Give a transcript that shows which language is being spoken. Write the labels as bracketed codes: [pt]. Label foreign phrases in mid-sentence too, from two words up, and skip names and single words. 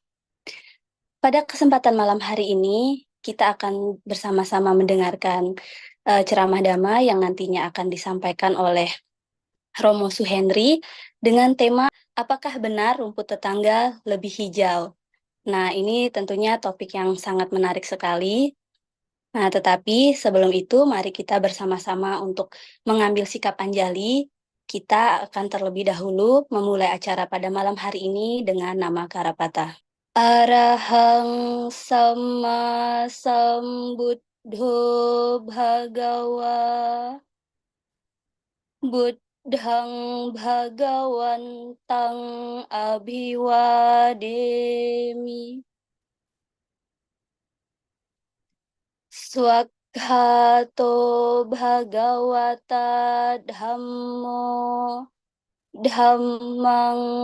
[id] Pada kesempatan malam hari ini, kita akan bersama-sama mendengarkan ceramah Dhamma yang nantinya akan disampaikan oleh Romo Suhendri dengan tema apakah benar rumput tetangga lebih hijau? Nah, ini tentunya topik yang sangat menarik sekali. Nah, tetapi sebelum itu mari kita bersama-sama untuk mengambil sikap anjali. Kita akan terlebih dahulu memulai acara pada malam hari ini dengan nama Karapata. [pi] Arahang sama sambuddho bhagawa buddhang bhagawantang abhiwademi swakhato bhagawata dhammo dhammang